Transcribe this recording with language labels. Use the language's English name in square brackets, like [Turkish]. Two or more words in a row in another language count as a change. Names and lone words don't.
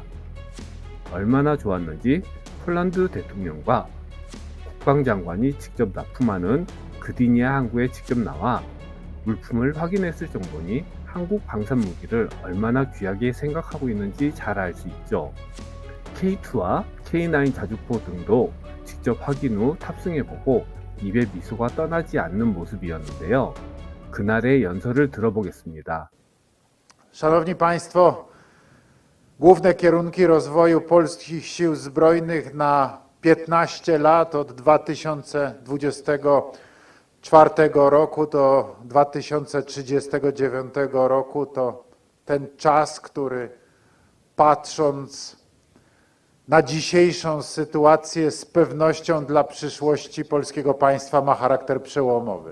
[Korean] 얼마나 좋았는지 폴란드 대통령과 국방장관이 직접 납품하는 그디니아 항구에 직접 나와 물품을 확인했을 정도니 한국 방산 무기를 얼마나 귀하게 생각하고 있는지 잘 알 수 있죠. K2와 K9 자주포 등도 직접 확인 후 탑승해보고 입에 미소가 떠나지 않는 모습이었는데요. 그날의 연설을 들어보겠습니다. [Polish] Szanowni Państwo, główne kierunki rozwoju polskich sił zbrojnych na 15 lat od 2024 roku do 2039 roku to ten czas, który patrząc na dzisiejszą sytuację z pewnością dla przyszłości polskiego państwa ma charakter przełomowy.